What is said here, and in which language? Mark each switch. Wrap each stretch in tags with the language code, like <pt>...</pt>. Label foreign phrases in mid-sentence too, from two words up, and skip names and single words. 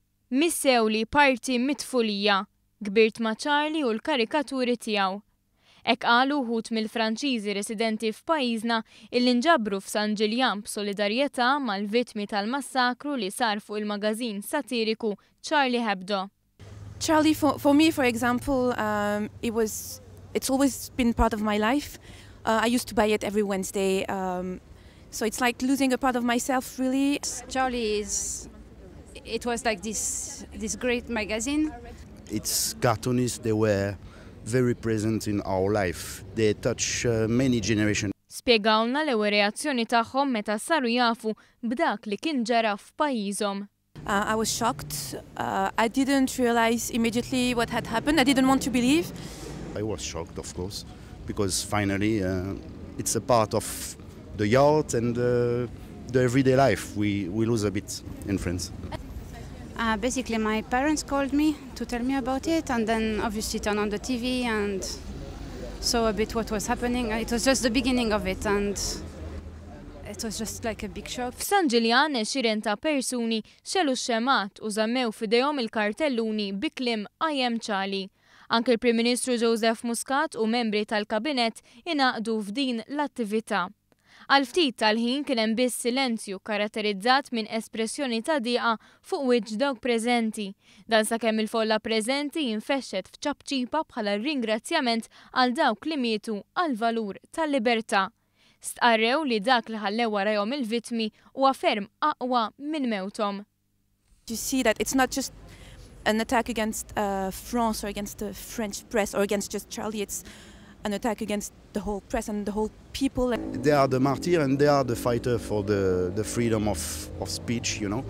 <mt>Missewli parti mit-tfulija, kbirt ma' Charlie u l-karikaturi tiegħu. Hekk qalu wħud mill-Franċiżi residenti f'pajjiżna illi inġabru f'Ġiljan b'Solidarjeta mal-vittmi tal-massakru li sar fuq il-magażin Satiriku Charlie Hebdo.</mt> <en>Charlie, for me, for example, it's always been part of my life. I used to buy it every Wednesday, so it's like losing a part of myself, really. Charlie it was like this great magazine. Its cartoonists, they were very present in our life. They touch many generations.</en> <mt>Spjegawna l-ewwel reazzjoni tagħhom meta saru jafu b'dak li kien ġara f'pajjiżhom.</mt> <en>I was shocked. I didn't realize immediately what had happened. I didn't want to believe. I was shocked, of course, because finally it's a part of the yard and the everyday life we lose a bit in France. Basically, my parents called me to tell me about it, and then obviously turned on the TV and saw a bit what was happening. It was just the beginning of it, and it was just like a big shock.</en> <mt>F'Ġiljan xiren ta' persuni xelu x-xemat u żammew f'idejhom il-kartelluni bi kliem</mt> <en>I am Charlie.</en> <mt>Anke il-Prim Ministru Joseph Muscat u membri tal-Kabinett ingħaqdu f'din l-attività. Għal ftit tal-ħin kien hemm biss silenzju karatterizzat minn espressjoni ta' dieqa fuq wiċċ dawk preżenti. Dan sakemm il-folla preżenti jinfexxet f'ċabċipa bħala ringrazzjament għal dawk li mietu għal valur tal-Liberta. Stqarrew li dak li ħallew warahom il-vittmi huwa ferm aqwa minn mewthom.</mt> <en>You see that it's not just an attack against France or against the French press or against just Charlie. It's an attack against the whole press and the whole people. They are the martyr and they are the fighter for the freedom of speech, you know.</en>